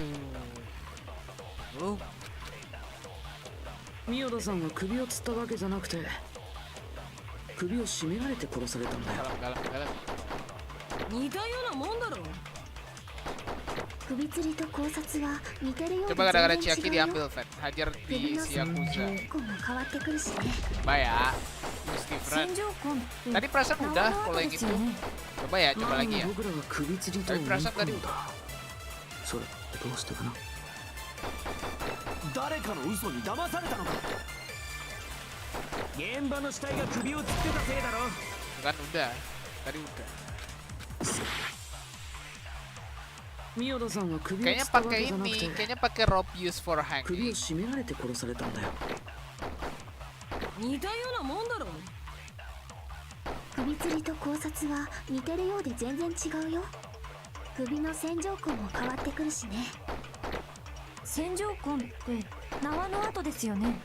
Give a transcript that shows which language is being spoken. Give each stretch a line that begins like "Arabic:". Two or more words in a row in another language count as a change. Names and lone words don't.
Indonesian: Aduh. Belum.
Japanese: 宮田さんが首を吊ったわけじゃなくて、首を絞められて殺されたんだよ。
Indonesian: Dalam, dalam, dalam.
Japanese: 似たようなもんだろ。首吊りと考察は似てるようで
Indonesian: Coba gara-gara
Japanese: 全
Indonesian: Chiaki
Japanese: 然違うよ。
Indonesian: diambil, Fed. Hajar
Japanese: 首
Indonesian: di
Japanese: の
Indonesian: si
Japanese: 線
Indonesian: Yakuza.
Japanese: 条痕も変わってくるしね。
Indonesian: Coba ya.
English: Looks different.
Japanese: 線条痕って
Indonesian: Tadi perasaan
Japanese: 縄
Indonesian: udah
Japanese: の
Indonesian: kalau
Japanese: 跡
Indonesian: yang
Japanese: です
Indonesian: itu.
Japanese: よね。
Indonesian: Coba ya,
Japanese: な
Indonesian: coba
Japanese: の
Indonesian: lagi
Japanese: に
Indonesian: ya.
Japanese: 僕らが首吊りと思い込んだ。それどうしてかな。誰かの嘘に騙されたのか。現場の死体が首を吊ってたせいだろ。
Indonesian: Kan udah. Tadi udah.
Japanese: 宮田さんが首を吊
Indonesian: Kayaknya
Japanese: ったわ
Indonesian: pakai
Japanese: けじゃなく
Indonesian: ini.
Japanese: て、
Indonesian: Kayaknya pakai
English: rope used for
Japanese: 首を
English: hanging.
Japanese: 絞められて殺されたんだよ。似たようなもんだろ。首吊りと考察は似てるようで全然違うよ。首の線条痕も変わってくるしね。線条痕って縄の跡ですよね。